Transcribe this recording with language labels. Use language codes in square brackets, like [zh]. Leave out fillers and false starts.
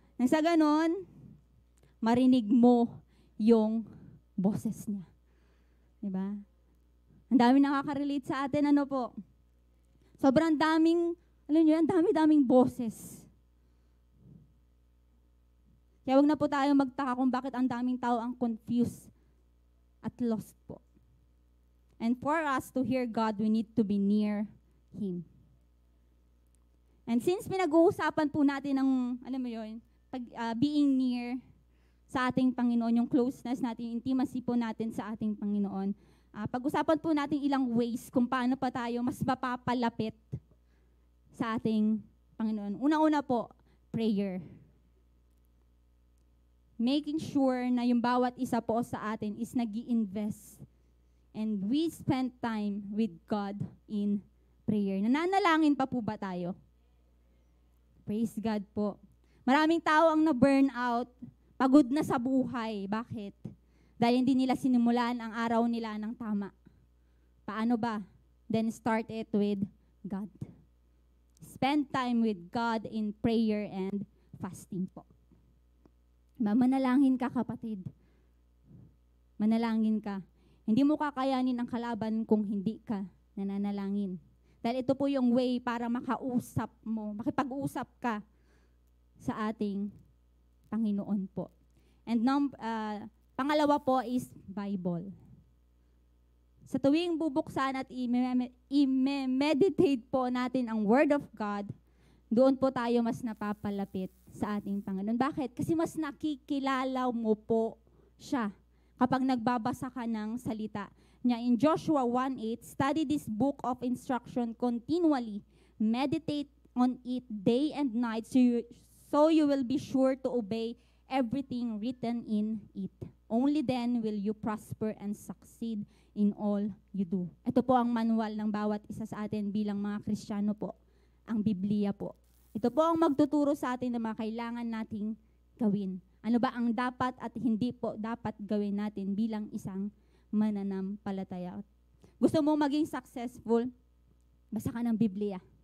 [tl] Nang sa ganon, marinig mo yung boses niya. Diba? Ang dami nakaka-relate sa atin, ano po? Sobrang daming, alam nyo yan, dami-daming boses. Kaya wag na po tayo magtaka kung bakit ang daming tao ang confused at lost po. [en] And for us to hear God, we need to be near Him. [tl] And since pinag-uusapan po natin ng, alam mo yun, being near sa ating Panginoon, yung closeness natin, intimacy po natin sa ating Panginoon, pag-usapan po natin ilang ways kung paano pa tayo mas mapapalapit sa ating Panginoon. Una-una po, prayer. [en] Making sure [tl] na yung bawat isa po sa atin [en] is nag-i-invest and we spend time with God in prayer. [tl] Nananalangin pa po ba tayo? Praise God po. Maraming tao ang na-burn out, pagod na sa buhay. Bakit? Dahil hindi nila sinimulan ang araw nila ng tama. Paano ba? [en] Then start it with God. Spend time with God in prayer and fasting po. [tl] Manalangin ka, kapatid. Manalangin ka. Hindi mo kakayanin ang kalaban kung hindi ka nananalangin. Dahil ito po yung way para makausap mo, makipag-usap ka sa ating Panginoon po. And pangalawa po is Bible. Sa tuwing bubuksan at i-meditate po natin ang Word of God, doon po tayo mas napapalapit sa ating Panginoon. Bakit? Kasi mas nakikilala mo po siya kapag nagbabasa ka ng salita niya. [en] In Joshua 1:8, study this book of instruction continually. Meditate on it day and night so you will be sure to obey everything written in it. Only then will you prosper and succeed in all you do. [tl] Ito po ang manual ng bawat isa sa atin bilang mga Kristiyano po. Ang Biblia po. Ito po ang magtuturo sa atin ng mga kailangan nating gawin. Ano ba ang dapat at hindi po dapat gawin natin bilang isang mananampalataya. Gusto mo maging successful? Basa ka ng Biblia.